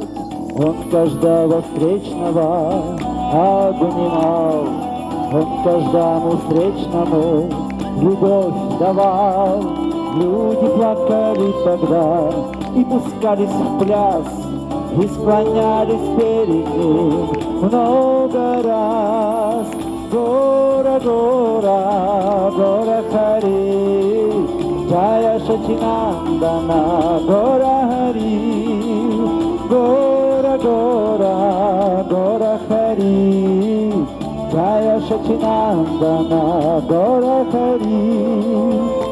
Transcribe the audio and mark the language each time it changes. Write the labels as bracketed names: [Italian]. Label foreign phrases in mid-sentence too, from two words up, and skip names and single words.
[Russian] Он каждого встречного обнимал, он каждому встречному любовь давал. Люди плакали тогда и пускались в пляс, и склонялись перед ним много раз. [Sanskrit] गौर गौर गौर हरि जय शचीनन्दन गौर हरि. गौर गौर गौर हरि जय शचीनन्दन गौर हरि.